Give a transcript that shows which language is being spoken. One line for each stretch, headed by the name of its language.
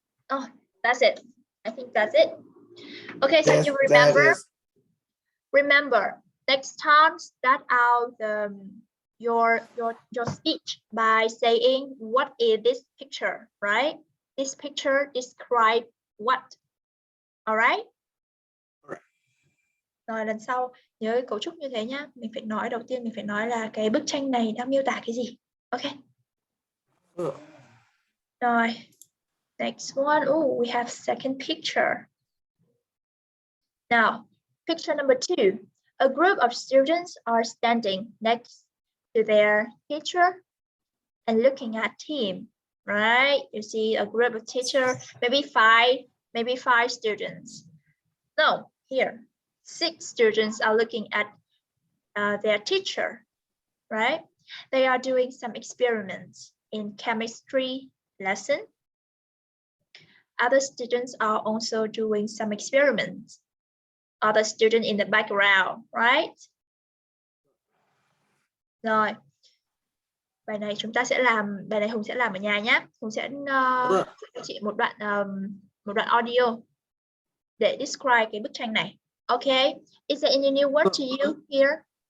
English: Oh, that's it. I think that's it. Okay, so Yes, you that remember? is. Remember, next time start out your speech by saying what is this picture, right? This picture describe what? All right?
Vietnamese: Rồi lần sau nhớ cái cấu trúc như thế nhá. Mình phải nói đầu tiên mình phải nói là cái bức tranh này đang miêu tả cái gì.
English: Ok. Rồi. Next one. Oh, we have second picture. Now, picture number 2. A group of students are standing next to their teacher and looking at him, right? You see a group of teachers, maybe five students. No, here, 6 students are looking at their teacher, right? They are doing some experiments in chemistry lesson. Other students are also doing some experiments. Other student in the background, right?
Vietnamese: Rồi. Bài này chúng ta sẽ làm, bài này Hùng sẽ làm ở nhà nhé. Hùng sẽ cho chị một đoạn audio để describe cái bức tranh này.
English: Okay. Is there any new word to you here?